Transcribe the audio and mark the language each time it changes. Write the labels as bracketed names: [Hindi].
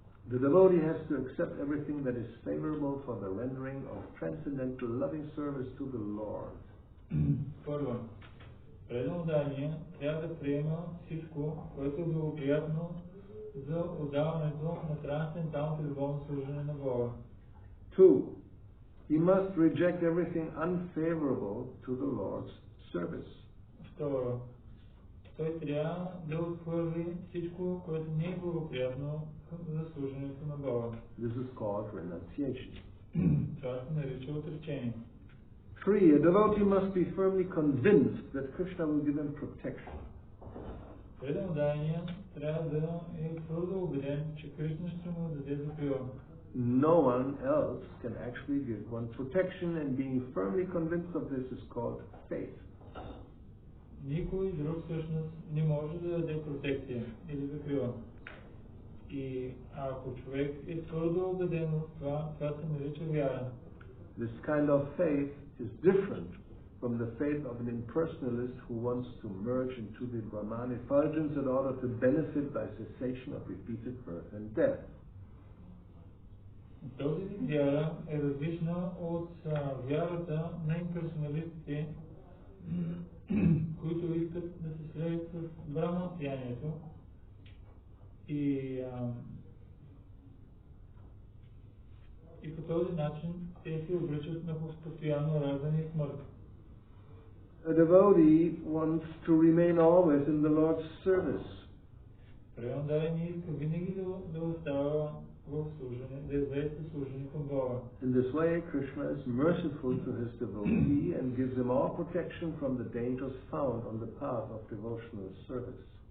[English] The devotee has to accept everything that is favorable for the rendering of transcendental loving service to the Lord. [Bulgarian] Първо, преданодание трябва да приема всичко, което е благоприятно за отдаването на трансценденталното любовно служение на Бога. [English] 2. He must reject everything unfavorable to the Lord's service. [Bulgarian] Второ, той трябва да отхвърли всичко, което не е благоприятно за служението на Бога. [English] This is called renunciation. [Bulgarian] Това се нарича отречение. [English] 3. A devotee must be firmly convinced that Krishna will give him protection. [Bulgarian] Преданодание трябва да е твърдо убеден, че Кришна ще му даде закрила. [English] No one else can actually give one protection, and being firmly convinced of this is called faith. [Bulgarian] Никой друг всъщност не може да даде протекция или закрила. И ако човек е твърдо убеден в това, това се нарича вяра. [English] This kind of faith is different from the faith of an impersonalist who wants to merge into the Brahman effulgence in order to benefit by cessation of repeated birth and death. [Bulgarian] Този вид вяра е различна от вярата на имперсоналистите, които искат да се слеят с Брахман сиянието и по този начин те се обричат на постоянно раждане и смърт. [English] A devotee wants to remain always in the Lord's service. [Bulgarian] Преданодание иска винаги да остава в служение, да извести служение към Бога. [English] In this way, Krishna is merciful to his devotee and gives him all protection from the dangers found on the path of devotional service.